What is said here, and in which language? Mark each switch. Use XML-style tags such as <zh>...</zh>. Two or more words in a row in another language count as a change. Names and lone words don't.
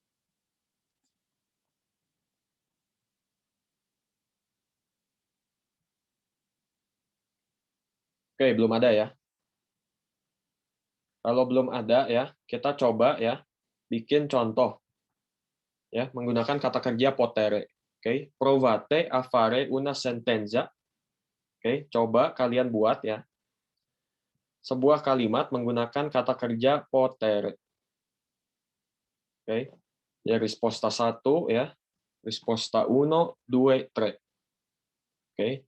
<id>Oke, belum ada ya. Kalau belum ada ya, kita coba ya bikin contoh ya menggunakan kata kerja potere.</id> <it>Oke, provate a fare una sentenza.</it> <id>Oke, coba kalian buat ya sebuah kalimat menggunakan kata kerja potere. Oke. Ya risposta 1 ya.</id> <it>Risposta 1, 2, 3. Oke.</it>